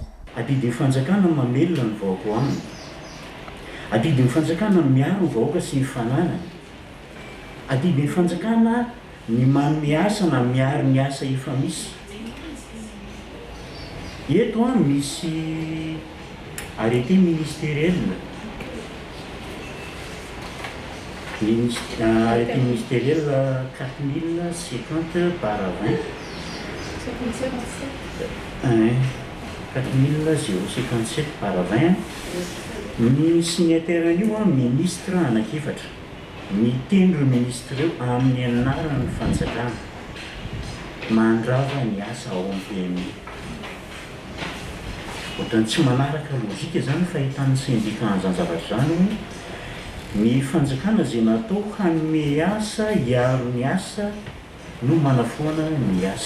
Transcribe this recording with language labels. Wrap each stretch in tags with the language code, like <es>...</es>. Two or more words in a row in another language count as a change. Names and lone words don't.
<mg>Adidin'ny fanjakana mamelona ny vahoaka aminy. Adidin'ny fanjakana miaro ny vahoaka sy ny fananana. Adidin'ny fanjakana ny manome asa na miaro ny asa efa misy. Eto misy</mg> <fr>arrêté ministériel. Arrêté ministériel 4050 par 20. 4057 par 20.</fr> <mg>Ny signataire io ministre anakefatra. Mitendro ministre eo amin'ny anaran'ny fanjakana. Mandrava ny asa ao amin'ny PMU. Ohatrany tsy manaraka logika zany fahitany syndicat zany zavatra zany ny fanjakana izay natao hanome asa hiaro ny asa no manafoana ny asa.</mg>